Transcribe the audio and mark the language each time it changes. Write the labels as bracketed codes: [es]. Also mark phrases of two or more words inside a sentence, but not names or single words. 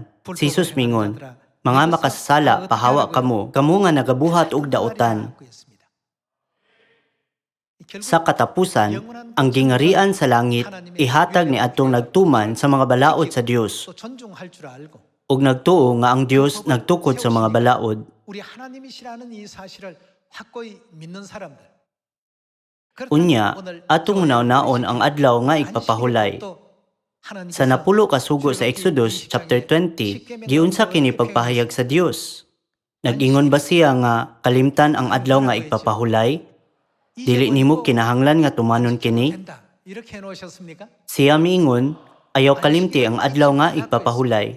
[ceb] Si Jesus mingon, mga makasasala, pahawa kamo, kamo nga nagabuhat og dautan. Sa katapusan, ang gingarian sa langit ihatag ni atong nagtuman sa mga balaod sa Dios. ug nagtuo nga ang Dios nagtukod sa mga balaod. [ko] 우리 하나님이시라는 이 사실을 확고히 믿는 사람들. [ceb] Unya, atong naon ang adlaw nga igpapahulay. Sa napulo ka sugo sa Exodus chapter 20, giunsa kini pagpahayag sa Dios. Nag-ingon ba siya nga kalimtan ang adlaw nga igpapahulay? Dili nimo kinahanglan nga tumanon kini? Siya miingon, ayaw kalimti ang adlaw nga igpapahulay.